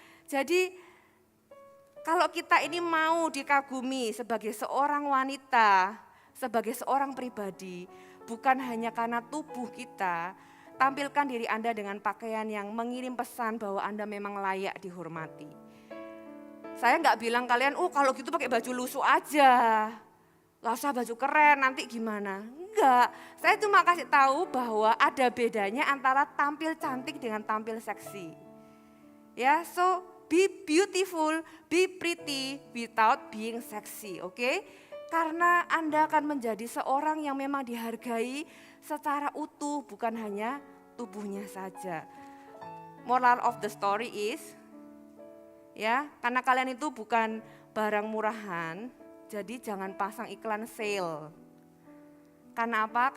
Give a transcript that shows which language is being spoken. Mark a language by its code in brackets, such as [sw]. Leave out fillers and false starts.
[id] Jadi kalau kita ini mau dikagumi sebagai seorang wanita, sebagai seorang pribadi, bukan hanya karena tubuh kita, tampilkan diri Anda dengan pakaian yang mengirim pesan bahwa Anda memang layak dihormati. Saya nggak bilang kalian, kalau gitu pakai baju lusuh aja, nggak usah baju keren, nanti gimana? Enggak, saya cuma kasih tahu bahwa ada bedanya antara tampil cantik dengan tampil seksi. [en] Ya, so be beautiful, be pretty without being sexy, oke? [id] Karena Anda akan menjadi seorang yang memang dihargai secara utuh, bukan hanya tubuhnya saja. [en] Moral of the story is, [id] ya, karena kalian itu bukan barang murahan, jadi jangan pasang iklan sale. Karena apa?